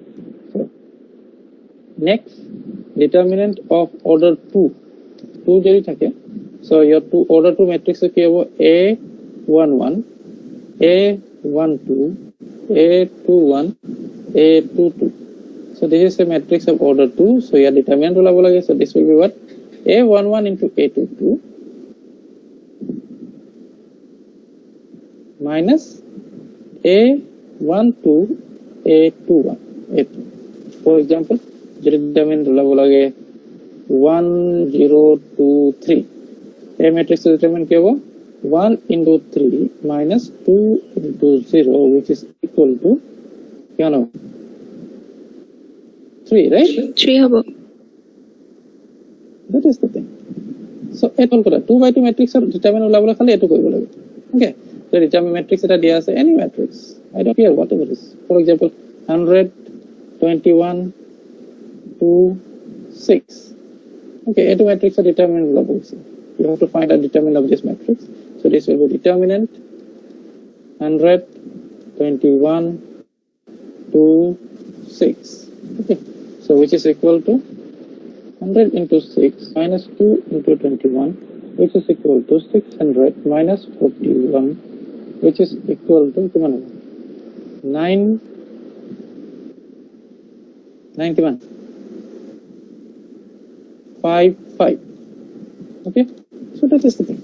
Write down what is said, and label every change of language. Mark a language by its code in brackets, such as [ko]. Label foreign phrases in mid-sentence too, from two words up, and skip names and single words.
[en] So next determinant of order 2 [as] যদি থাকে [en] so your order 2 matrix [as] কি হ'ব [en] a11 a12 a21 a22 so this is a matrix of order 2 so your determinant [as] ওলাব লাগে [en] so this will be what a11 into a22 minus a12 a21 a2 for example the determinant [as] ওলাব লাগে [en] 1 0 2 3 a matrix determinant [as] কি হ'ব [en] 1 into 3 minus 2 into 0 which is equal to [as] কিমান হ'ব [en] 3 right [as] 3 হ'ব [en] that is the thing so [as] এটো কৰা [en] 2 by 2 matrix ৰ determinant [as] ওলাবলৈ খালি এটো কৰিব লাগে [en] okay so determinant matrix এটা দিয়া আছে any matrix I don't care whatever it is for example 100 21 2 6 okay a matrix of determinant of you have to find a determinant of this matrix so this will be determinant 100 21 2 6 okay so which is equal to 100 into 6 minus 2 into 21 which is equal to 600 minus 41 which is equal to 91 5 5 okay so that is the thing